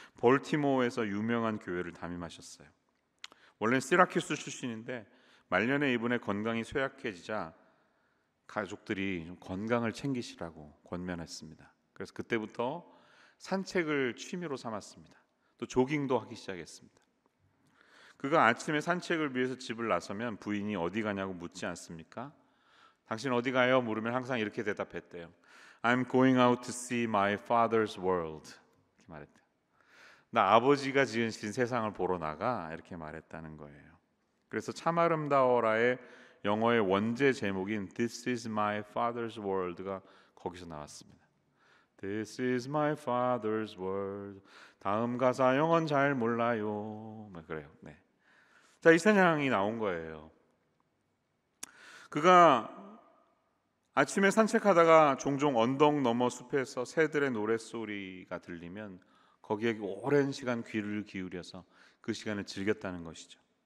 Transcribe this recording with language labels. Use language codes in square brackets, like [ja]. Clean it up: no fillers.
[ko] 볼티모어에서 유명한 교회를 담임하셨어요. 원래는 시라큐스 출신인데 말년에 이분의 건강이 쇠약해지자 가족들이 좀 건강을 챙기시라고 권면했습니다. 그래서 그때부터 산책을 취미로 삼았습니다. 또 조깅도 하기 시작했습니다. 그가 아침에 산책을 위해서 집을 나서면 부인이 어디 가냐고 묻지 않습니까? 당신 어디 가요? 물으면 항상 이렇게 대답했대요. [en] I'm going out to see my father's world. [ko] 이렇게 말했대요. 나 아버지가 지으신 세상을 보러 나가, 이렇게 말했다는 거예요. 그래서 참 아름다워라의 영어의 원제 제목인 [en] This is my father's world [ko] 가 거기서 나왔습니다. [en] This is my father's world. [ko] 다음 가사 영어는 잘 몰라요. 그래요. 네. 자, 이 찬양이 나온 거예요. 그가 아침에 산책하다가 종종 언덕 너머 숲에서 새들의 노랫소리가 들리면 거기에 오랜 시간 귀를 기울여서 그 시간을 즐겼다는 것이죠.